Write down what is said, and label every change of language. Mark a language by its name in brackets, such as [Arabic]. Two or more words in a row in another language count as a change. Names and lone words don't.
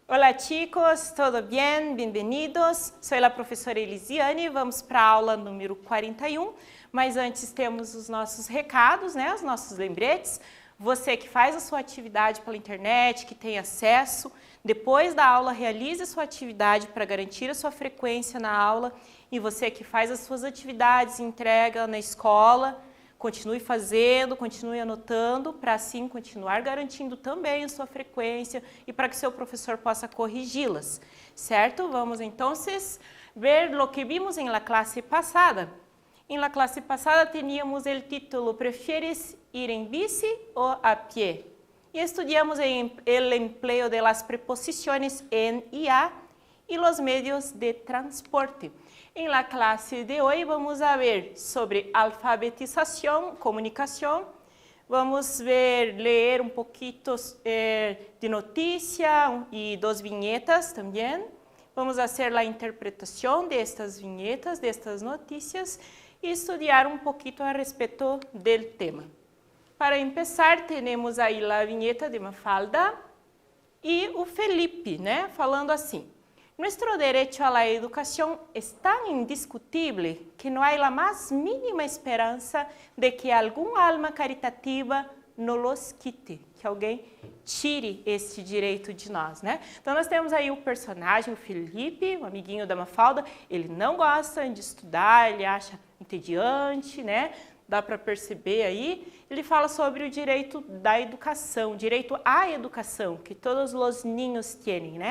[Spanish] Hola chicos, ¿todo bien? Bienvenidos. [Portuguese] Sou a professora Elisiane, vamos para a aula número 41, mas antes temos os nossos recados, né? Os nossos lembretes. Você que faz a sua atividade pela internet, que tem acesso, depois da aula realize a sua atividade para garantir a sua frequência na aula, e você que faz as suas atividades e entrega na escola, continue fazendo, continue anotando, para assim continuar garantindo também a sua frequência e para que seu professor possa corrigi-las, certo? Vamos então ver o que vimos em [Spanish] la clase [Portuguese] passada. Em [Spanish] la clase [Portuguese] passada teníamos o título [Spanish] ¿Prefieres ir en bici o a pie? Y estudiamos el empleo de las preposiciones en y a y los medios de transporte. [Portuguese] Em [Spanish] la clase [Portuguese] de hoje [Spanish] vamos a ver [Portuguese] sobre alfabetização, comunicação. Vamos ler um pouquinho de notícia e dos vinhetas também. Vamos fazer a interpretação destas vinhetas, destas notícias e estudar um pouquinho a respeito do tema. Para começar, temos aí a vinheta de Mafalda e o Felipe, né, falando assim. [Spanish] Nuestro derecho a la educación es tan indiscutible que no hay la más mínima esperanza de que algún alma caritativa nos los quite, [Portuguese] que alguém tire esse direito de nós, né? Então nós temos aí o personagem, o Felipe, o amiguinho da Mafalda, ele não gosta de estudar, ele acha entediante, né? Dá para perceber aí, ele fala sobre o direito da educação, direito à educação, que todos os ninhos têm, né?